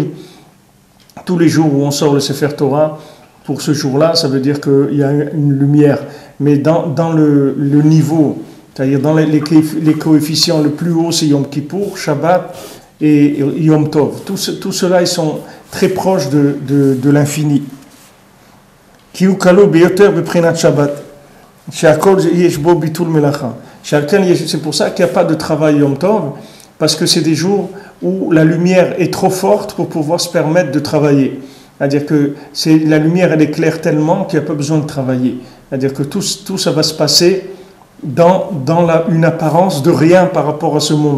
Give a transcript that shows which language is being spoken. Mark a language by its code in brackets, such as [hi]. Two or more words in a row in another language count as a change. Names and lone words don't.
[fr] Tous les jours où on sort le Sefer Torah, pour ce jour-là, ça veut dire qu'il y a une lumière. Mais dans le niveau, c'est-à-dire dans les coefficients, le plus haut, c'est Yom Kippour, Shabbat et Yom Tov. Tout cela, ils sont très proches de l'infini. [he] כי הוא כלול ביותר בפרט שבת. [fr] C'est pour ça qu'il n'y a pas de travail Yom Tov, parce que c'est des jours où la lumière est trop forte pour pouvoir se permettre de travailler. C'est-à-dire que la lumière, elle éclaire tellement qu'il n'y a pas besoin de travailler. C'est-à-dire que tout ça va se passer dans une apparence de rien par rapport à ce monde.